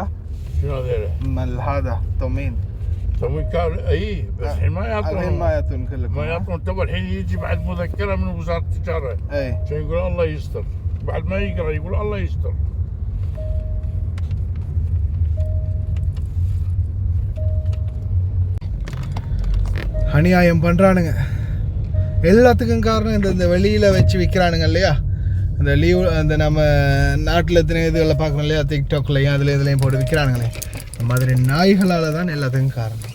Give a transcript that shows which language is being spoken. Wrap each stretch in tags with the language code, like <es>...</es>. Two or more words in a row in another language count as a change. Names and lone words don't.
<ar>شنو هذول؟ هذا تومين كان اي بس الحين ما يعطون. الحين ما يعطون كلكم. ما يعطون. تو الحين يجي بعد مذكره من وزاره التجاره. اي عشان يقول الله يستر. بعد ما يقرا يقول الله يستر.</ar> <ta>அநியாயம் பண்ணுறானுங்க. எல்லாத்துக்கும் காரணம் இந்த வெளியில் வச்சு விற்கிறானுங்க இல்லையா, இந்த லீவ் அந்த நம்ம நாட்டில் எத்தனை இதுகளில் பார்க்குறோம் இல்லையா, டிக்டாக்லையும் அதில் இதுலையும் போட்டு விற்கிறானுங்களே, இந்த மாதிரி நாய்களால் தான் எல்லாத்துக்கும் காரணம்.</ta>